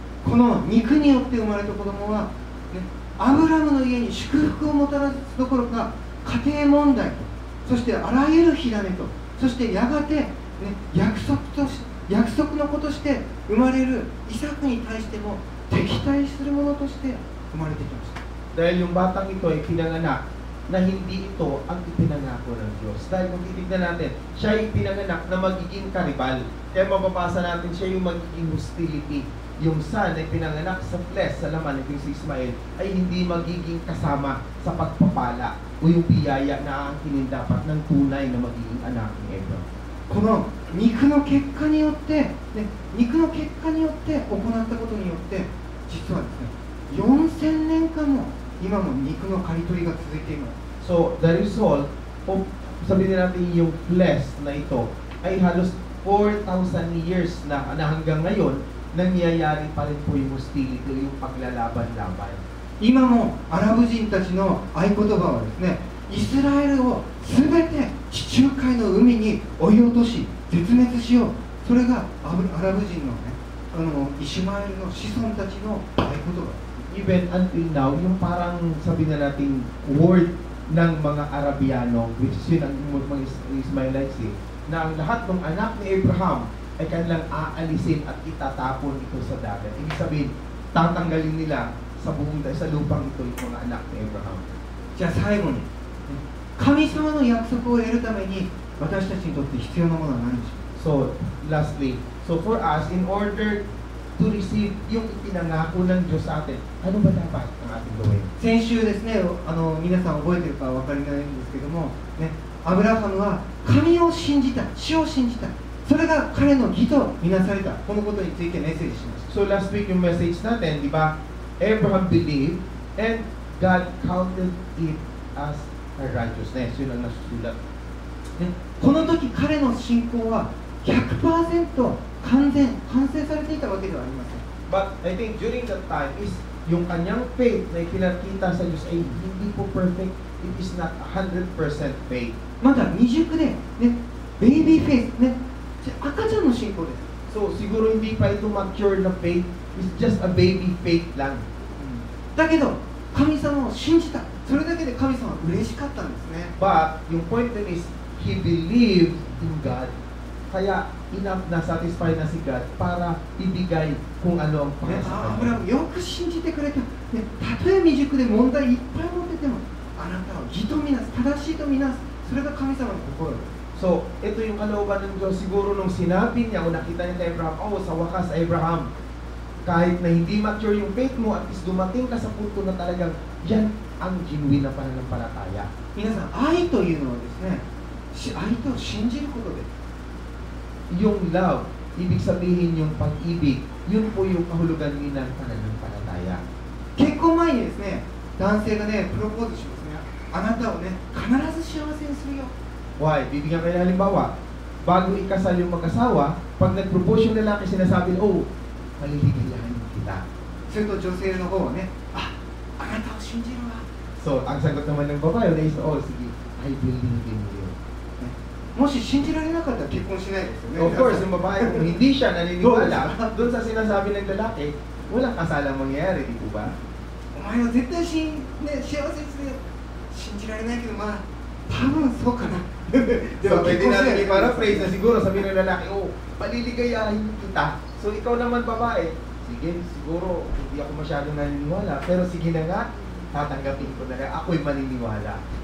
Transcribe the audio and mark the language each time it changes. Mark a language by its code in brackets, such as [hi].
[ja] この肉によって生まれた子供は、ね、アブラムの家に祝福をもたらすどころか、家庭問題と、そしてあらゆる火種と、そしてやがて、ね、約束の子として生まれるイサクに対しても敵対するものとして生まれてきました。 [tl] Dahil yung batang ito ay pinanganak na hindi ito ang ipinangako ng Diyos. Dahil kung titignan natin, siya ay pinanganak na magiging karibal. Kaya mapapasa natin siya yung magiging hostility. Yung son ay pinanganak sa flesh, sa laman, ito si Ismael, ay hindi magiging kasama sa pagpapala o yung biyaya na aangkinin dapat ng tunay na magiging anak ni Abraham. [ja] この肉の結果によって、ね、肉の結果によって行ったことによって、実はですね、4000年間も今も肉の刈り取りが続いています。 [en] So, the result of, [tl] sabihin natin yung flesh na ito, ay halos 4,000 years na hanggang ngayon, nangyayari pa rin po yung hostility, yung paglalaban-laban. [ja] 今もアラブ人たちの合言葉はですね、イスラエルをすべて地中海の海に追い落とし絶滅しよう。それがアラブ人のね、イシュマエルの子孫たちの合言葉。 [en] Even until now, [tl] yung parang sabi na natin word ng mga Arabiano, which is yun ang mga Ismailites, na ang lahat ng anak ni Abraham ay kanilang aalisin at itatapon ito sa dagat. Ibig sabihin, tatanggalin nila sa lupang ito yung mga anak ni Abraham. [ja] じゃあ最後に、神様の約束を得るために私たちにとって必要なものは何でしょう？ [en] So, lastly, so for us, in order to receive [tl] yung ipinangako ng Diyos sa atin, ano ba dapat ang ating gawin? [ja] 先週ですね、皆さん覚えてるかお分かりないんですけども、ね、アブラハムは神を信じた、主を信じた、それが彼の義とみなされた、このことについてメッセージしました。 [en] So last week [tl] yung message natin, di ba? [en] Abraham believed and God counted it as a righteousness. [tl] Yun ang nasusulat. [ja] ね、この時彼の信仰は 100% 完成されていたわけではありません。 [en] But I think during that time is [tl] yung kanyang faith na ipinakita sa Diyos ay hindi po perfect. [en] It is not 100% faith. [ja] まだ未熟で、ね、ベイビーフェイス、ね、赤ちゃんの信仰です。 [en] So [tl] siguro hindi pa ito [en] mature na faith. It's just a baby faith lang. [ja] だけど神様を信じた。それだけで神様は嬉しかったんですね。 [en] But yung point din is he believed in God. [tl] Kaya enough na satisfied na si God para ibigay kung ano ang ね、 para sa [ja] アブラ [tl] kanya. [ja] ムよく信じてくれた、ね、たとえ未熟で問題いっぱい持っててもあなたを義とみなす、正しいとみなす、それが神様の心です。 [tl] So, ito yung kalooban ng Diyos. Siguro nung sinabi niya o nakita niya kay Abraham, oh, sa wakas, Abraham, kahit na hindi mature yung faith mo, at least dumating ka sa punto na talagang yan ang genuine na pananampalataya. [ja] 皆さん、愛というのはですね、愛と信じることです。 [tl] Yung love, ibig sabihin yung pag-ibig, yun po yung kahulugan din ng pananampalataya. [ja] 結婚前にですね、男性がね、プロポーズしますね。あなたをね、必ず幸せにするよ。 [en] Why? [tl] Bibigyan kayo ng halimbawa. Bago ikasal yung mag-asawa, pag nag-propose yung lalaki, sinasabi, oh, maliligayahin kita. [ja] すると女性の方はね、あなたを信じるわ。 [tl] So, ang sagot naman ng babae, is, oh, sige, [en] I believe in you. [ja] もし信じられなかったら結婚しないですよね。 [tl] Of course, yung babae, kung hindi siya naniniwala, doon sa sinasabi ng lalaki, walang kasalang mangyayari, di po ba? [ja] お前は絶対ね、幸せにするよ。信じられないけど、まあ、多分そうかな。で [en] So, [ja] も [tl] pwede [ja] 結婚しない [tl] natin i-paraphrase na siguro sabihin ng lalaki, oh, paliligayahin kita. So, ikaw naman babae, sige, siguro, hindi ako masyadong naniniwala, pero sige na nga, tatanggapin ko na lang, ako'y maniniwala.